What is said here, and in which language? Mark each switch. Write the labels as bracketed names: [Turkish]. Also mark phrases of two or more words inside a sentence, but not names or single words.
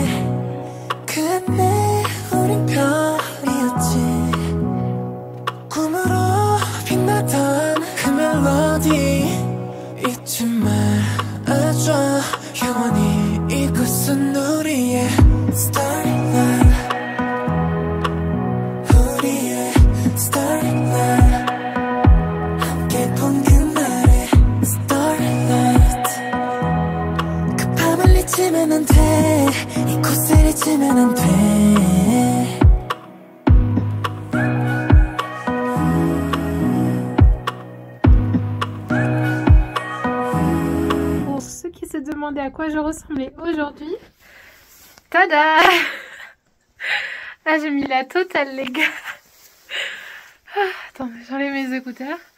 [Korean] 그때 우린 별이었지 꿈으로 빛나던 그 멜로디 잊지 말아줘 영원히 이곳은 우리의 Starlight 우리의 Starlight 함께 본 그날의 Starlight 그 밤을 잊으면 안 돼 이곳을 잊으면 안 돼 [French] Demander à quoi je ressemblais aujourd'hui. Tada! Là j'ai mis la totale les gars. Attendez, j'enlève mes écouteurs.